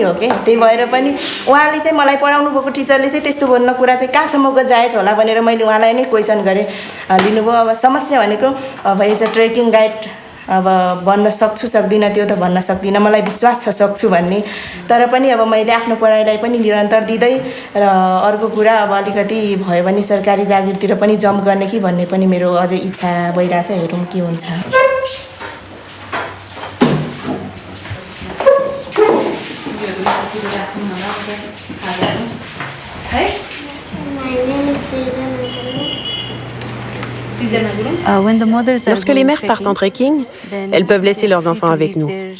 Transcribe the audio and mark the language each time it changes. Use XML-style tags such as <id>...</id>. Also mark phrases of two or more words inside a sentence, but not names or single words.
<ne>हो के त्यही भएर पनि उहाँले चाहिँ मलाई पढाउनु भएको टिचरले चाहिँ त्यस्तो भन्ने कुरा चाहिँ कहाँसम्मको जायज होला भनेर मैले उहाँलाई नै क्वेसन गरेँ लिनुभयो अब समस्या भनेको अब</ne> <en>as a trekking guide</en> <ne>अब भन्न सक्छु सक्दिनँ त्यो त भन्न सक्दिनँ मलाई विश्वास छ सक्छु भन्ने तर पनि अब मैले आफ्नो पढाइलाई पनि निरन्तर दिँदै र अर्को कुरा अब अलिकति भयो भने सरकारी जागिरतिर पनि जम्प गर्ने कि भन्ने पनि मेरो अझै इच्छा भइरहेछ हेरौँ के हुन्छ</ne> <fr>Lorsque les mères partent en trekking, elles peuvent laisser leurs enfants avec nous.</fr>